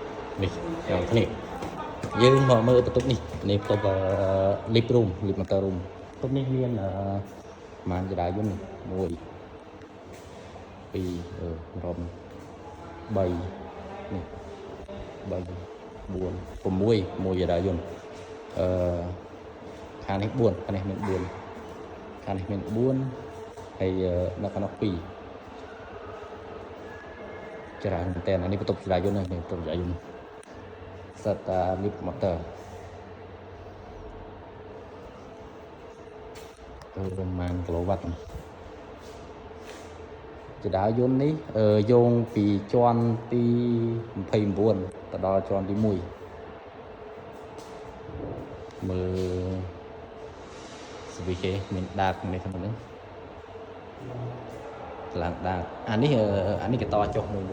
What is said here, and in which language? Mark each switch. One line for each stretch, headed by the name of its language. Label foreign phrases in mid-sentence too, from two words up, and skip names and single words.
Khmer: នេះយ៉ាងនេះយើងមកមើលបន្ទប់នេះនេះបន្ទប់
English: lip room lip motor room
Khmer: បន្ទប់នេះមានប្រហែលចរាយន្ត1 2 3 នេះ3 4 6ចរាយន្តខាងនេះ4ខាងនេះមាន4ខាងនេះមាន4ហើយនៅខាងនោះ2 ច្រើនមែនតើនេះបន្ទប់ចរាយន្តនេះបន្ទប់ចរាយន្តសិតតា
English: lip motor
Khmer: ទៅប្រមាណគីឡូវ៉ាត់ចរាយន្តនេះយោងពីជាន់ទី29ទៅដល់ជាន់ទី1 មើលស្វីគេមានដាកនេះក្នុងនេះឡើងដាកអានេះគេតចុះមួយ